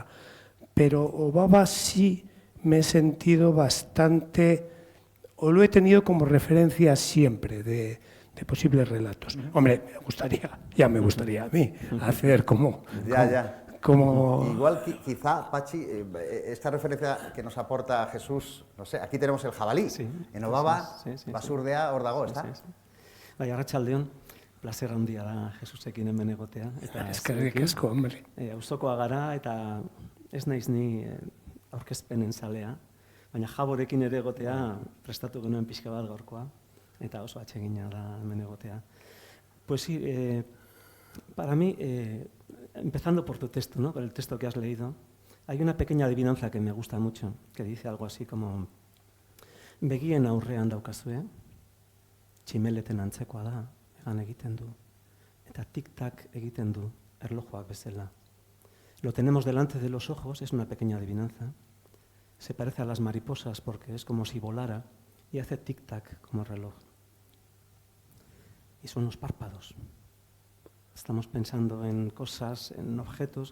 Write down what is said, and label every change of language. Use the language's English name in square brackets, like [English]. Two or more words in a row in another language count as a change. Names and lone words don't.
[Spanish] Pero Obaba sí me he sentido bastante, o lo he tenido como referencia siempre de posibles relatos. Hombre, me gustaría a mí hacer como... Igual quizá, Pachi, esta referencia que nos aporta Jesús, no sé, aquí tenemos el jabalí, en Obaba, Basurdea, Ordago, ¿está? [Basque] Bai, arratsaldeon, placer handia da Jesusekin hemen egotea. Eskerrik asko, hombre. Auzokoa gara eta ez naiz ni aurkezpenen zalea, baina Jaborekin ere egotea prestatu genuen pixka bat gaurkoa, eta oso atsegina da hemen egotea. [Spanish] Pues sí, para mí, empezando por tu texto, ¿no? Por el texto que has leído, hay una pequeña adivinanza que me gusta mucho, que dice algo así como: [Basque] begien aurrean daukazue, tximeleten antzekoa da, egan egiten du, eta tik-tak egiten du, erlojuak bezala. [Spanish] Lo tenemos delante de los ojos, es una pequeña adivinanza. Se parece a las mariposas porque es como si volara y hace tic-tac como reloj. Y son los párpados. Estamos pensando en cosas, en objetos.